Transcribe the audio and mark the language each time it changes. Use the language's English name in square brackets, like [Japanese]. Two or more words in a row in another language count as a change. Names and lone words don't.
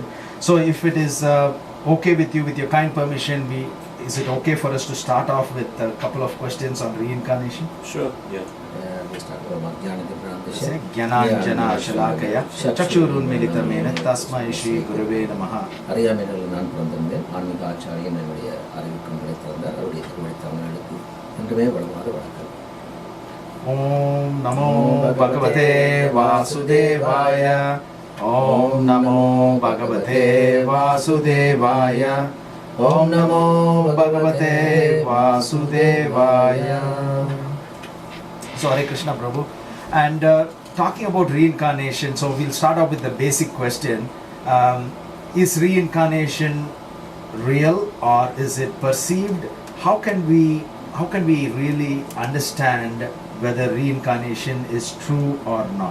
[English] So if it is okay with you, with your kind permission, is it okay for us to start off with a couple of questions on reincarnation? Sure, yeah. [Sanskrit] ज्ञानाञ्जन शलाकया चक्षुरुन्मीलितमेन तस्मै श्री गुरवे नमः. [Tamil] அறியாமையில் நான் பிறந்திருந்தேன். ஆன்மீக ஆச்சாரியன் என்னுடைய அறிவுக்கும் கிடைத்திருந்தார். அவருடைய திருமணத்தவர்களுக்கு என்றுமே வளமாக வணக்கம். [Sanskrit] ॐ नमो भगवते वासुदेवाय. ॐ नमो भगवते वासुदेवाय. ॐ नमो भगवते वासुदेवाय. [English] So Hare Krishna Prabhu. And talking about reincarnation, so we'll start off with the basic question. Is reincarnation real or is it perceived? How can we really understand whether reincarnation is true or not?